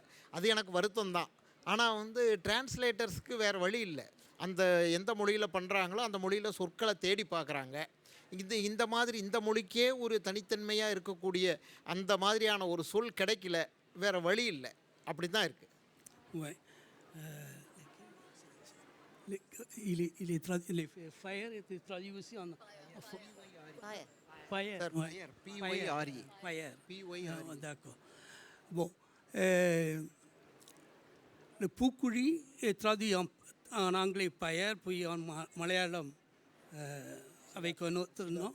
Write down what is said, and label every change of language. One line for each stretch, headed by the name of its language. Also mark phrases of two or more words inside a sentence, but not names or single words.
Tamil: அது எனக்கு வருத்தம் தான். ஆனால் வந்து டிரான்ஸ்லேட்டர்ஸ்க்கு வேறு வழி இல்லை. அந்த எந்த மொழியில் பண்ணுறாங்களோ அந்த மொழியில் சொற்களை தேடி பார்க்குறாங்க. இந்த மாதிரி இந்த மொழிக்கே ஒரு தனித்தன்மையாக இருக்கக்கூடிய அந்த மாதிரியான ஒரு சொல் கிடைக்கல, வேறு வழி இல்லை. அப்படி தான் இருக்குது.
French: Ouais. Les fire était traduit aussi en fire. Fire, P-Y-R-E. Fire. P-Y-R-E. D'accord. Bon. Le Pukuri est traduit en anglais fire, puis en malayalam avec un autre nom.